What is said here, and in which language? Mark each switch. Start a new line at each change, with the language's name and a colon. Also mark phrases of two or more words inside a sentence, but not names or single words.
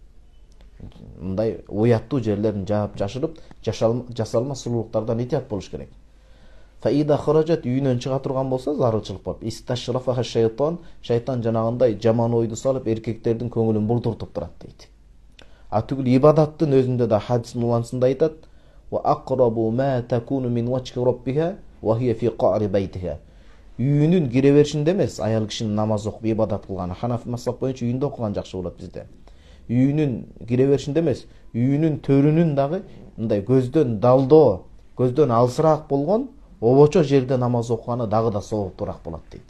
Kyrgyz: Мындай уяттуу жерлерин жаап жашырып, жасалма сулуулуктардан этият болуш керек.
Arabic: فإذا خرجت,
Kyrgyz: үйүнөн чыга турган болсо зарылчылык болуп,
Arabic: استشرفها الشيطان,
Kyrgyz: шайтан жанагындай жаман ойду салып эркектердин көңүлүн бурдуртуп турат дейт. А түгүл ибадаттын өзүндө да хадистин улансында айтат:
Arabic: "وأقرب ما تكون من وجه ربها وهي في قعر بيتها".
Kyrgyz: Үйүнүн кире беришинде эмес, аял кишинин намаз окуп ибадат кылганы. Ханафи мазхабы боюнча үйүндө окуган жакшы болот бизде. Үйүнүн кире беришинде эмес, үйүнүн төрүнүн дагы мындай көздөн далдоо, көздөн алсыраак болгон обочо жерде намаз окуганы дагы да сооптуураак болот дейт.